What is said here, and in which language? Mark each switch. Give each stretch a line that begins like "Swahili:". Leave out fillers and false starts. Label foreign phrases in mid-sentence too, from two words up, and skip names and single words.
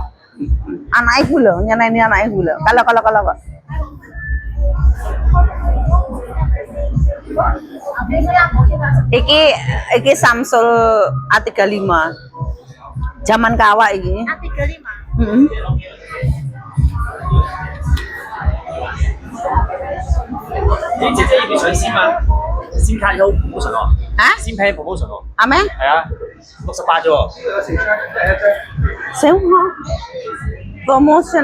Javanese: Anake ku lho, nyeneni anake ku lho. Kalau kok. Iki Samsung A35. Zaman kawak iki. A35. Heeh.
Cantonese: 你姐姐要上先嘛？先卡有 promotion 喎，啊？先
English: plan promotion
Cantonese: 喎， Ame? 係啊，68啫喎。
Javanese: Sewa. Promotion.